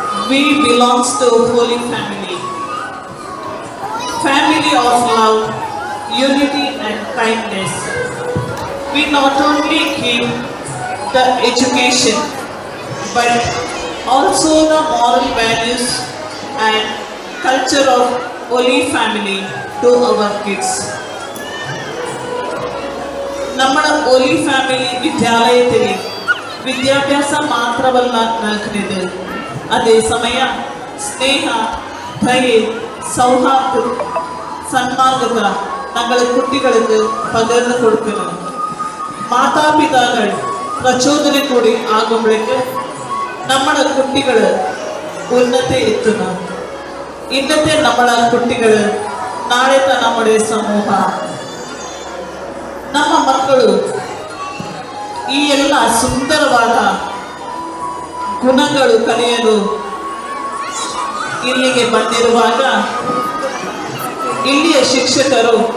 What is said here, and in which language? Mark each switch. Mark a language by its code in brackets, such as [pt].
[en] We belong to Holy Family. Family of love, unity and kindness. We not only give the education but also the moral values and culture of Holy Family to our kids. [ml] നമ്മുടെ Holy Family വിദ്യാലയത്തിൽ വിദ്യാഭ്യാസം മാത്രമല്ല നൽകുന്നത്, അതേസമയം സ്നേഹ, ദയ, സൗഹാർദ്ദം, സന്മാർഗത ഞങ്ങളെ കുട്ടികൾക്ക് പകർന്നു കൊടുക്കുന്നു. മാതാപിതാക്കൾ പ്രചോദനം കൂടി ആകുമ്പോഴേക്ക് നമ്മുടെ കുട്ടികൾ ഉന്നതി എത്തുന്നു. ഇന്നത്തെ നമ്മളെ കുട്ടികൾ നാളത്തെ നമ്മുടെ സമൂಹ. [kn] ನಮ್ಮ ಮಕ್ಕಳು ಈ ಎಲ್ಲ ಸುಂದರವಾದ ಗುಣಗಳು ಕಲಿಯಲು ಇಲ್ಲಿಗೆ ಬಂದಿರುವಾಗ ಇಲ್ಲಿಯ ಶಿಕ್ಷಕರು